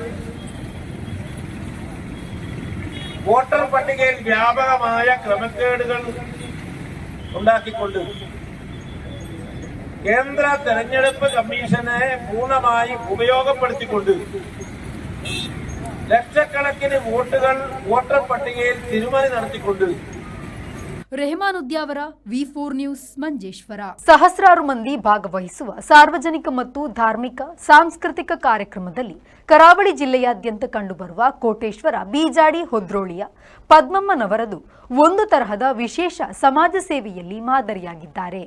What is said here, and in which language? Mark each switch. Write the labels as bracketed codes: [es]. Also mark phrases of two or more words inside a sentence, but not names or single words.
[ml] വോട്ടർ പട്ടികയിൽ വ്യാപകമായ ക്രമക്കേടുകൾ ഉണ്ടാക്കിക്കൊണ്ട് കേന്ദ്ര തെരഞ്ഞെടുപ്പ് കമ്മീഷനെ പൂർണ്ണമായി ഉപയോഗപ്പെടുത്തിക്കൊണ്ട് ലക്ഷക്കണക്കിന് വോട്ടുകൾ വോട്ടർ പട്ടികയിൽ തിരുമറി നടത്തിക്കൊണ്ട് [kn] ರೆಹಮಾನ್ ಉದ್ಯಾವರ V4 ನ್ಯೂಸ್ ಮಂಜೇಶ್ವರ. ಸಹಸ್ರಾರು ಮಂದಿ ಭಾಗವಹಿಸುವ ಸಾರ್ವಜನಿಕ ಮತ್ತು ಧಾರ್ಮಿಕ ಸಾಂಸ್ಕೃತಿಕ ಕಾರ್ಯಕ್ರಮದಲ್ಲಿ ಕರಾವಳಿ ಜಿಲ್ಲೆಯಾದ್ಯಂತ ಕಂಡುಬರುವ ಕೋಟೇಶ್ವರ ಬೀಜಾಡಿ ಹೊದ್ರೋಳಿಯ ಪದ್ಮಮ್ಮನವರದು ಒಂದು ತರಹದ ವಿಶೇಷ ಸಮಾಜ ಸೇವೆಯಲ್ಲಿ ಮಾದರಿಯಾಗಿದ್ದಾರೆ.